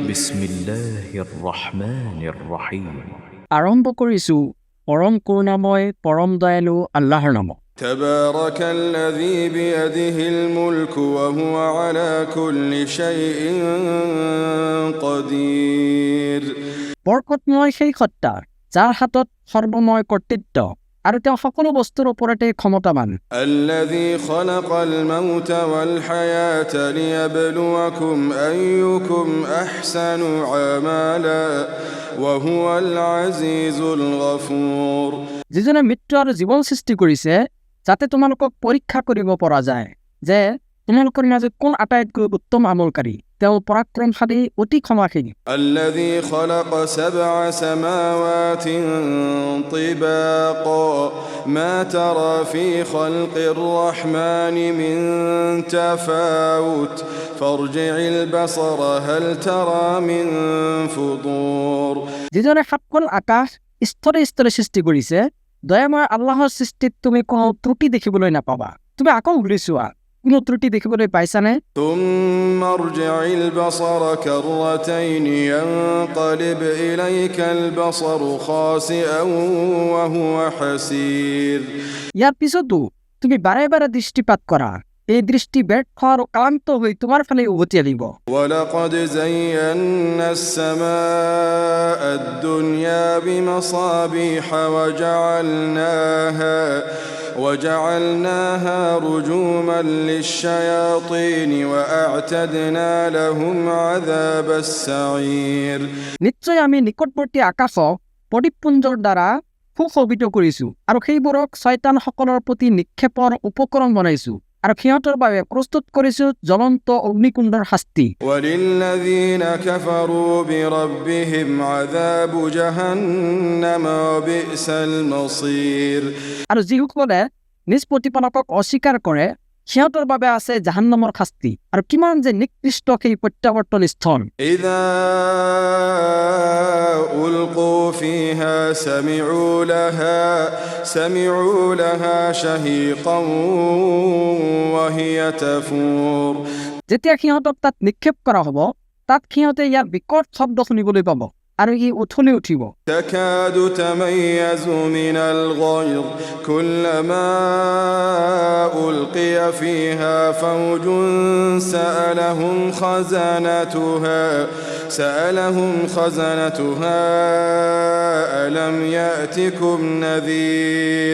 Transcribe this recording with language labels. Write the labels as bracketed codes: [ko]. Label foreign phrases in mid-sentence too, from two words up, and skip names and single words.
[ar] بسم الله الرحمن الرحيم. [as] আৰম্ভ কৰিছোঁ পৰম কৰুণাময় পৰম দয়ালু আল্লাহৰ নামত। [ar] تبارك الذي بيده الملك وهو على كل شيء قدير [as] বৰকতময় সেই সত্তা যাৰ হাতত সৰ্বময় কৰ্তৃত্ব আৰু তেওঁ সকলো বস্তুৰ ওপৰতে ক্ষমতাবান। [ar] الذي خلق الموت والحياة ليبلوكم أيكم أحسن عملا وهو العزيز الغفور [as] যিজনে মৃত্যু আৰু জীৱন সৃষ্টি কৰিছে যাতে তোমালোকক পৰীক্ষা কৰিব পৰা যায় যে তোমালোকৰ মাজত কোন আটাইতকৈ উত্তম আমলকাৰী। তেওঁ পৰাক্ৰমশালী অতি ক্ষমাশীল। [ar] الذي خلق 7 سماوات طباقا ما ترى في خلق الرحمن من تفاوت فارجع البصر هل ترى من فطور [as] যিজনে সাতখন আকাশ স্তৰে স্তৰে সৃষ্টি কৰিছে দয়াময় আল্লাহৰ সৃষ্টিত তুমি কোনো ত্ৰুটি দেখিবলৈ নাপাবা। তুমি আকৌ ঘূৰি চোৱা কোনো ত্ৰুটি দেখিবলৈ পাইছানে? [ar] ثم ارجع البصر كرتين ينقلب إليك البصر خاسئا وهو حسير [as] ইয়াৰ পিছতো তুমি বাৰে বাৰে দৃষ্টিপাত কৰা, এই দৃষ্টি ব্যৰ্থ আৰু ক্লান্ত হৈ তোমাৰ ফালে উভতি আহিব। [ar] ولقد زينا السماء الدنيا بمصابيح وجعلناها رجوما للشياطين وأعتدنا لهم عذاب السعير [as] নিশ্চয় আমি নিকটৱৰ্তী আকাশক প্ৰদীপপুঞ্জৰ দ্বাৰা সুশোভিত কৰিছো আৰু সেইবোৰক শয়তানসকলৰ প্ৰতি নিক্ষেপৰ উপকৰণ বনাইছো আৰু সিহঁতৰ বাবে প্ৰস্তুত কৰিছো জ্বলন্ত অগ্নিকুণ্ডৰ শাস্তি। [ar] وللذين كفروا بربهم عذاب جهنم وبئس المصير [as] আৰু যিসকলে নিজ প্ৰতিপালকক অস্বীকাৰ কৰে সিহঁতৰ বাবে আছে জাহান্নামৰ শাস্তি আৰু কিমান যে নিকৃষ্ট সেই প্ৰত্যাৱৰ্তন স্থান। [ar] إذا ألقوا فيها سمعوا لها شهيقا وهي تفور [as] যেতিয়া সিহঁতক তাত নিক্ষেপ কৰা হ'ব তাত সিহঁতে ইয়াৰ বিকট শব্দ শুনিবলৈ পাব আৰু ই উঠলি উঠিব। [ar] تكاد تميز من الغيظ كلما ألقي فيها فوج سألهم خزنتها ألم يأتكم نذير